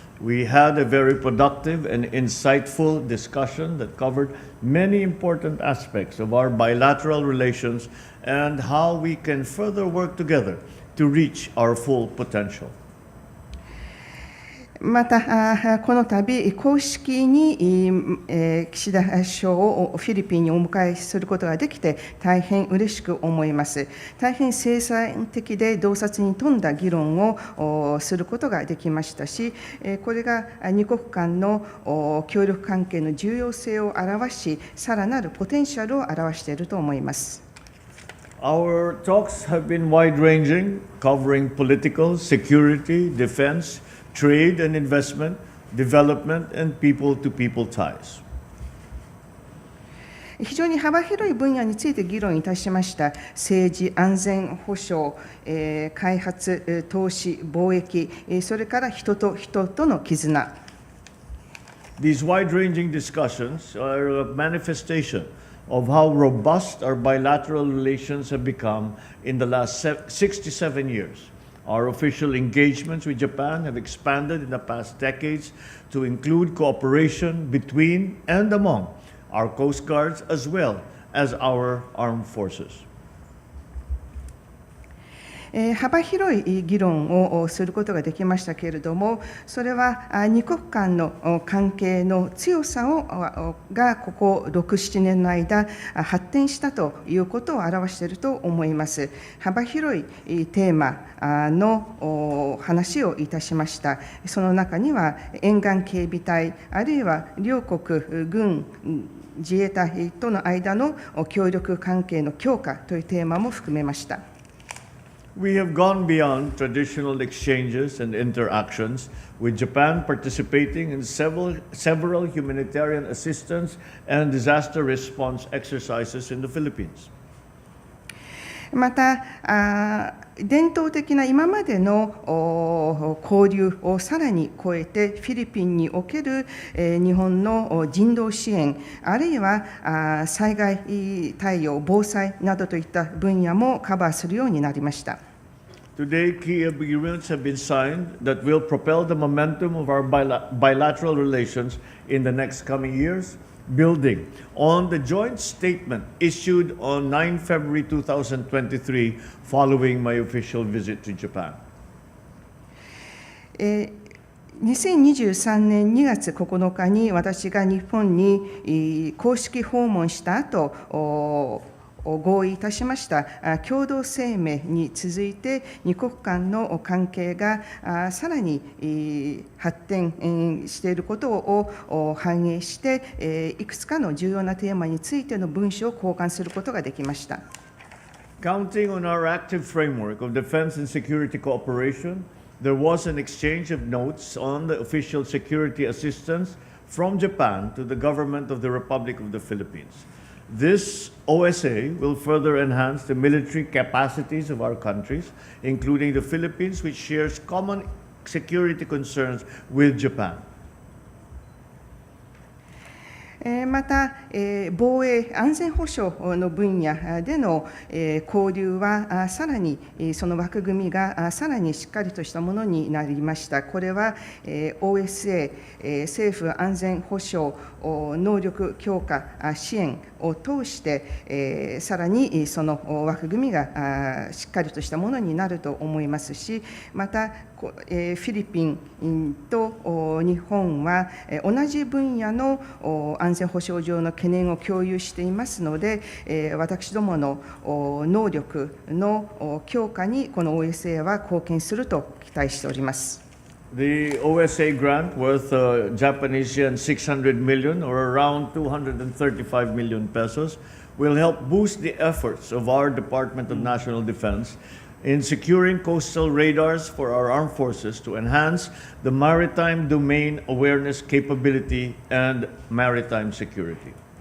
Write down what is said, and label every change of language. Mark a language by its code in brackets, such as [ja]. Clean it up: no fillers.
[en] We had a very productive and insightful discussion that covered many important aspects of our bilateral relations and how we can further work together to reach our full potential. [ja] また、この度、公式に岸田首相をフィリピンにお迎えすることができて、大変嬉しく思います。大変生産的で洞察に富んだ議論をすることができましたし、これが二国間の協力関係の重要性を表し、さらなるポテンシャルを表していると思います。 [en] Our talks have been wide-ranging, covering political, security, defense, trade and investment, development, and people-to-people ties. [ja] 非常に幅広い分野について議論いたしました。政治、安全保障、開発、投資、貿易、それから人と人との絆。 [en] These wide-ranging discussions are a manifestation of how robust our bilateral relations have become in the last 67 years. Our official engagements with Japan have expanded in the past decades to include cooperation between and among our coast guards as well as our armed forces. [ja] 幅広い議論をすることができましたけれども、それは二国間の関係の強さがここ6、7年の間発展したということを表していると思います。幅広いテーマの話をいたしました。その中には沿岸警備隊、あるいは両国軍自衛隊との間の協力関係の強化というテーマも含めました。 [en] We have gone beyond traditional exchanges and interactions, with Japan participating in several humanitarian assistance and disaster response exercises in the Philippines. [ja] また、伝統的な今までの交流をさらに超えて、フィリピンにおける日本の人道支援、あるいは災害対応、防災などといった分野もカバーするようになりました。 [en] Today, key agreements have been signed that will propel the momentum of our bilateral relations in the next coming years, building on the joint statement issued on 9 February 2023 following my official visit to Japan. [ja] 2023年2月9日に私が日本に公式訪問した後、合意いたしました共同声明に続いて、二国間の関係がさらに発展していることを反映して、いくつかの重要なテーマについての文書を交換することができました。 [en] Counting on our active framework of defense and security cooperation, there was an exchange of notes on the official security assistance from Japan to the government of the Republic of the Philippines. This OSA will further enhance the military capacities of our countries, including the Philippines, which shares common security concerns with Japan. [ja] また、防衛安全保障の分野での交流はさらにその枠組みがさらにしっかりとしたものになりました。これは OSA 政府安全保障能力強化支援を通してさらにその枠組みがしっかりとしたものになると思いますし、またフィリピンと日本は同じ分野の安全保障上の懸念を共有していますので、私どもの能力の強化にこの OSA は貢献すると期待しております。 [en] The OSA grant worth Japanese yen 600 million or around 235 million pesos will help boost the efforts of our Department of National Defense in securing coastal radars for our armed forces to enhance the maritime domain awareness capability and maritime security.